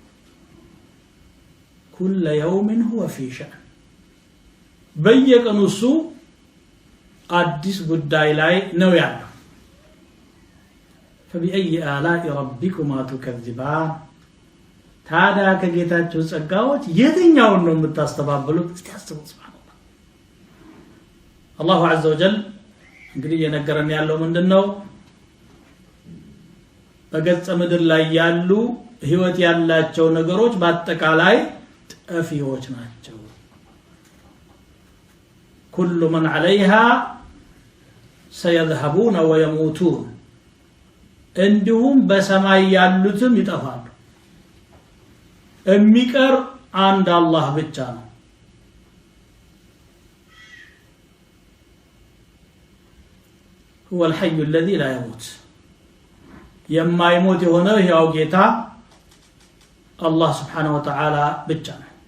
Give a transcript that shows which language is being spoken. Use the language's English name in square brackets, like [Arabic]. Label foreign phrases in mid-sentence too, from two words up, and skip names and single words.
[Arabic] كل يوم هو في شأن [Amharic] በየቀኑ እሱ አዲስ ጉዳይ ላይ ነው ያለው [Arabic] فبأي آلاء ربكما تكذبان [Amharic] ታዲያ ከጌታችሁ ጸጋዎች የትኛውን ነው የምታስተባብሉት እስቲ አስቡ ሱብሃንአላህ [Arabic] الله عز وجل [Amharic] እንግዲህ የነገረን ያለው ምንድነው በገጸ ምድር ላይ ያሉ ህይወት ያላቸው ነገሮች በአጠቃላይ ጠፊዎች ናቸው [Arabic] كل من عليها سيذهبون ويموتون [Amharic] እንዲሁም በሰማይ ያሉትም ይጠፋሉ የሚቀር አንድ አላህ ብቻ ነው [Arabic] هو الحي الذي لا يموت [Amharic] የማይሞት የሆነው ያው ጌታ አላህ [Arabic] سبحانه وتعالى [Amharic] ብቻ ነው